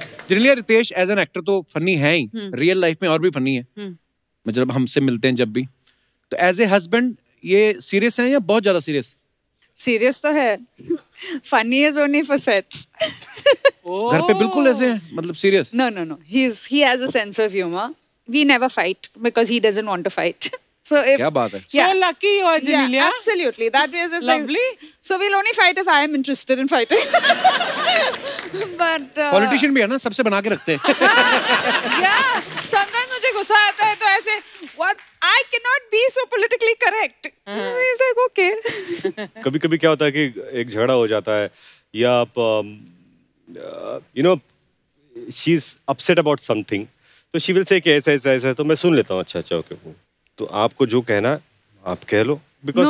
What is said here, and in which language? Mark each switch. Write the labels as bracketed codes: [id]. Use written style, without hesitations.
[hi] Generally Ritesh [en] as an actor [hi] तो funny है ही, real life में और भी फनी है। मतलब हमसे मिलते हैं जब भी, तो [en] as a husband [hi] ये सीरियस है या बहुत ज्यादा सीरियस? [en] serious [hi] तो है, [en] Funny is only for sets. [hi] घर पे बिल्कुल ऐसे हैं, मतलब serious? [en] No. He has a sense of humor. We never fight because he doesn't want to fight. So if [hi] क्या बात है? [en] So lucky you are, Janelia. Yeah, absolutely. That way is Lovely. So we'll only fight if I am interested in fighting. But [hi] politician भी है ना, सबसे बना के रखते हैं। [en] yeah, sometimes [hi] मुझे गुस्सा आता है तो ऐसे [en] what I cannot be so politically correct. He's like okay. [hi] कभी-कभी क्या होता है कि एक झगड़ा हो जाता है या आप [en] you know she is upset about something, [hi] तो [en] she will say [hi] कि ऐसा तो मैं सुन लेता हूँ, अच्छा ओके, तो आपको जो कहना आप कह लो, [en] because